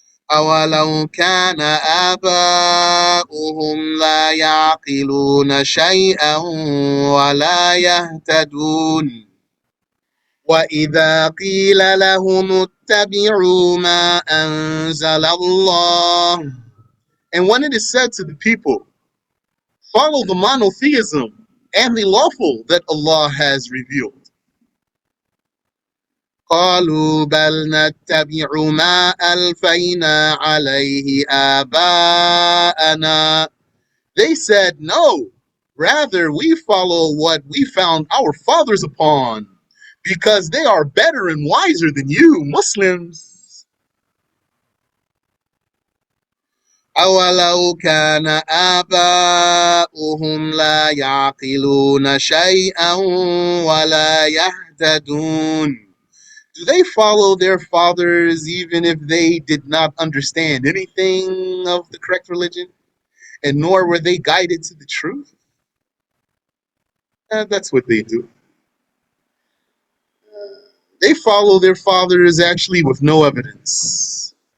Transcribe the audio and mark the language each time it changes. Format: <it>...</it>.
<ar>أولو كان آباؤهم لا يعقلون شيئا ولا يهتدون وإذا قيل لهم اتبعوا ما أنزل الله.</ar> <en>And when it is said to the people, follow the monotheism and the lawful that Allah has revealed.</en> <ar>قالوا بل نتبع ما ألفينا عليه آباءنا.</ar> <en>They said, no, rather we follow what we found our fathers upon, because they are better and wiser than you, Muslims.</en> <ar>أولو كان آباؤهم لا يعقلون شيئا ولا يهتدون.</ar> <en>Do they follow their fathers even if they did not understand anything of the correct religion, and nor were they guided to the truth? That's what they do. They follow their fathers actually with no evidence.</en>